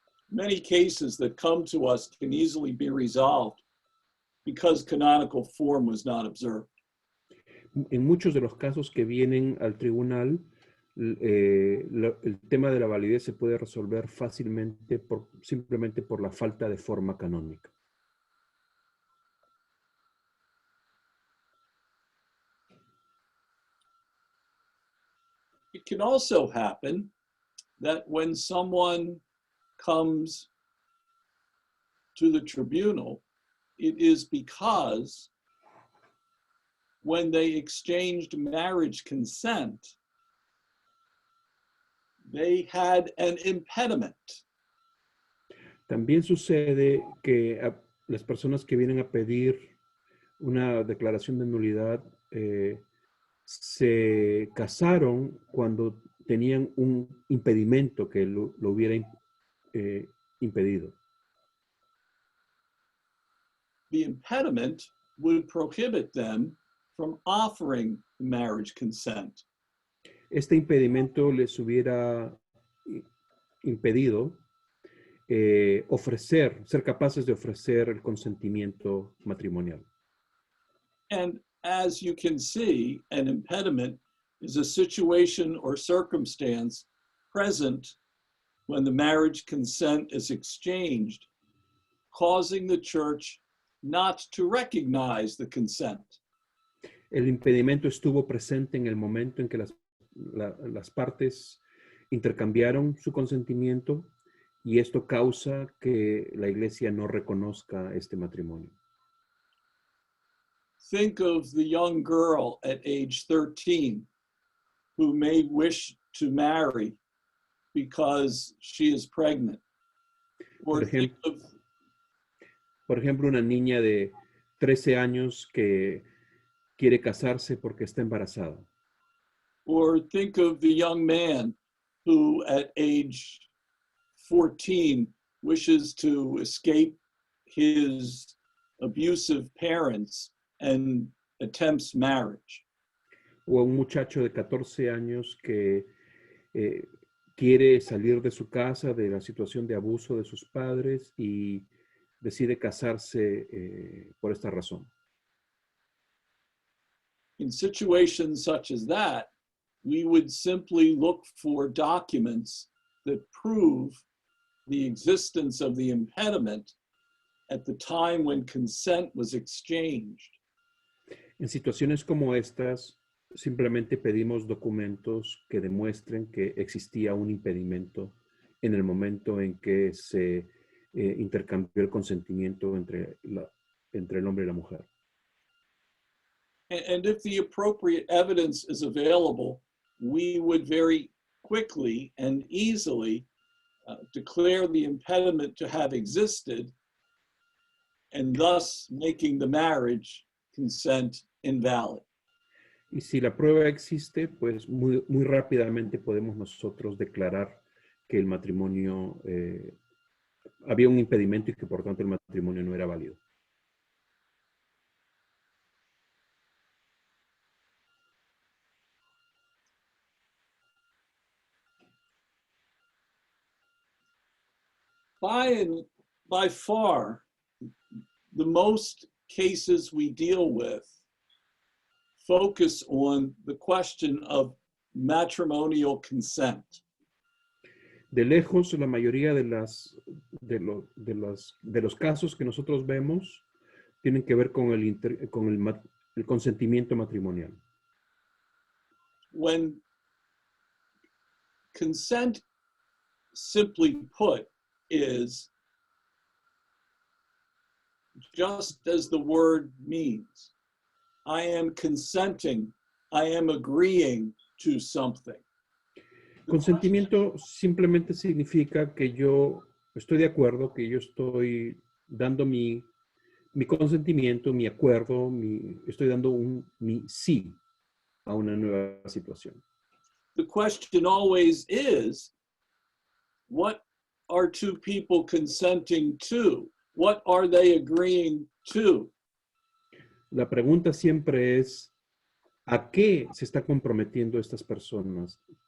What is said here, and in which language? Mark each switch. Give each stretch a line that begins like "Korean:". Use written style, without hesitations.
English: Many cases that come to us can easily be resolved because canonical form was not observed.
Spanish: En muchos de los casos que vienen al tribunal, el tema de la validez se puede resolver fácilmente simplemente por la falta de forma canónica.
English: It can also happen that when someone comes to the tribunal, it is because when they exchanged marriage consent, they had an impediment.
Spanish: También sucede que las personas que vienen a pedir una declaración de nulidad se casaron cuando tenían un impedimento que lo hubiera impedido.
English: The impediment would prohibit them from offering marriage consent.
Spanish: Este impedimento les hubiera impedido ser capaces de ofrecer el consentimiento matrimonial.
English: And as you can see, an impediment is a situation or circumstance present when the marriage consent is exchanged, causing the church not to recognize the consent.
Spanish: El impedimento estuvo presente en el momento en que las partes intercambiaron su consentimiento y esto causa que la iglesia no reconozca este matrimonio.
English: Think of the young girl at age 13 who may wish to marry because she is pregnant. Or
Spanish: Por ejemplo, una niña de 13 años que quiere casarse porque está embarazada.
English: Or think of the young man who at age 14 wishes to escape his abusive parents and attempts marriage.
Spanish: O un muchacho de 14 años que quiere salir de su casa, de la situación de abuso de sus padres y decide casarse por esta razón.
English: In situations such as that, we would simply look for documents that prove the existence of the impediment at the time when consent was exchanged.
Spanish: En situaciones como estas, simplemente pedimos documentos que demuestren que existía un impedimento en el momento en que se intercambió el consentimiento entre el hombre y la mujer.
English: And if the appropriate evidence is available, we would very quickly and easily declare the impediment to have existed and thus making the marriage consent invalid.
Spanish: Y si la prueba existe, pues muy rápidamente podemos nosotros declarar que el matrimonio, había un impedimento y que por tanto el matrimonio no era válido.
English: By far, the most cases we deal with focus on the question of matrimonial consent.
Spanish: De lejos, la mayoría de los casos que nosotros vemos tienen que ver con el consentimiento matrimonial.
English: When consent, simply put, is just as the word means. I am consenting, I am agreeing to something.
Spanish: Consentimiento simplemente significa que yo estoy de acuerdo, que yo estoy dando mi consentimiento, mi acuerdo, estoy dando mi sí a una nueva situación.
English: The question always is, what are two people consenting to? What are they agreeing to?
Spanish: La pregunta siempre es, ¿a qué se está comprometiendo estas personas?